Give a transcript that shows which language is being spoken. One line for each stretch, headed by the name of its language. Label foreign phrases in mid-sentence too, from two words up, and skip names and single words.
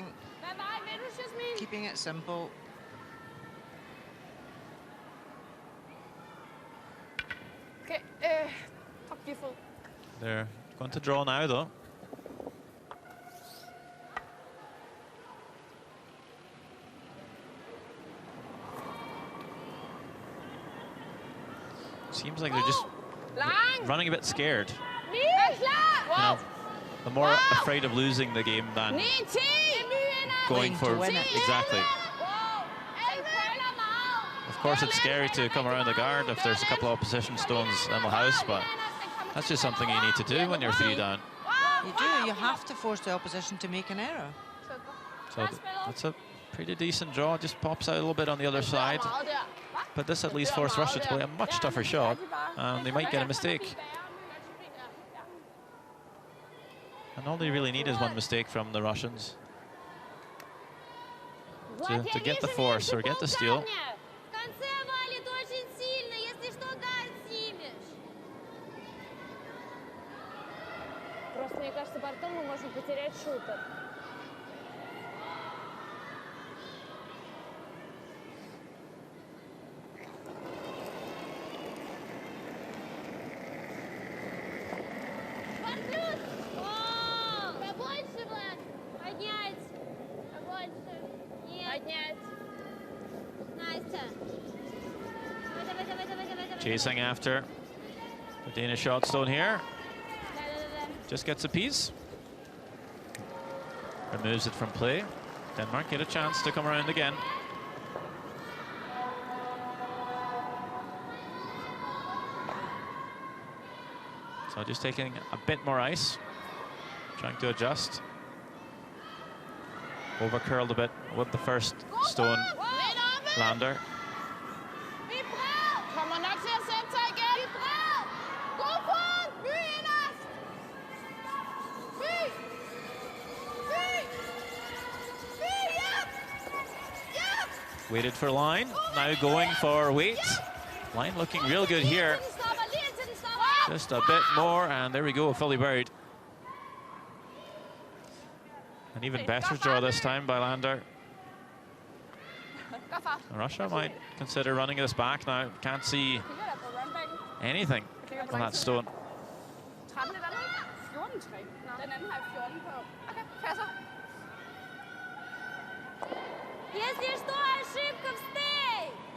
Danish: Hvad vej vil du, Jasmin?
English: keeping it simple. Okay.
Danish: Op de fod.
English: They're going to draw now, though. Seems like they're just running a bit scared.
Danish: Vi er klar.
English: You know, they're more afraid of losing the game than 9-10. going for to win it. exactly.
Danish: Wow. Den krøller meget.
English: Of course, it's scary to come around the guard if there's a couple of opposition stones in the house, but that's just something you need to do when you're 3 down. You do, you have to force the opposition to make an error. So that's a pretty decent draw. Just pops out a little bit on the other side.
Danish: Meget der.
English: But this at least forced Russia to play a much tougher shot, and they might get a mistake. And all they really need is one mistake from the Russians to get the force or get the steal.
Russian: В конце валит очень сильно, если что, гард снимешь. Просто мне кажется, бортом мы можем потерять шутер. Побольше, Влад! Поднять! Побольше! Нет! Поднять! Настя! Давай, давай, давай, давай, давай.
English: Chasing after the Danish shot stone here.
Russian: Да.
English: Just gets a piece. Removes it from play. Denmark get a chance to come around again. So just taking a bit more ice. Trying to adjust. Over curled a bit with the first stone lander.
Danish: Vi er bra! Kommer nok til at sætte sig igen. Vi er bra! God fod! By inderst! By! By! By! Yep!
English: Yep! Waited for line. Now going for weight. Line looking real good here.
Danish: Den stopper, lige indtil den stopper.
English: Just a bit more, and there we go, fully buried. An even better draw this time by Lander. Russia might consider running this back now. Can't see anything on that stone.
Danish: 13 et andet, ikke? 14-3. Den anden har jeg 14 på. Okay, passer.
Russian: Если что, ошибка, встей!